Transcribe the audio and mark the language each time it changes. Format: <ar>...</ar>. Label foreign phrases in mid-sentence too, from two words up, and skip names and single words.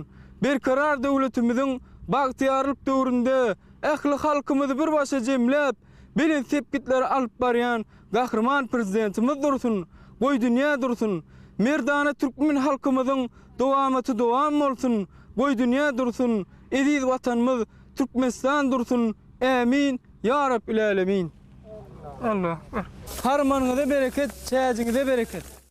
<tk>Berkarar döwletimiziň bagtyrlyk döwründe ähli halkymyzy bir başa jemläp bilen sepkitleri alyp barýan gahrman prezidentimiz dursun. Goý dünýä dursun. Merdana türkmen halkymyzyň dowamaty dowam bolsun. Goý dünýä dursun. Ediz watanymyz Türkmenistan dursun.</tk> <ar>آمين. يا رب العالمين. الله.</ar> <tk>Harmanyňyza bereket, çäjiňize bereket.</tk>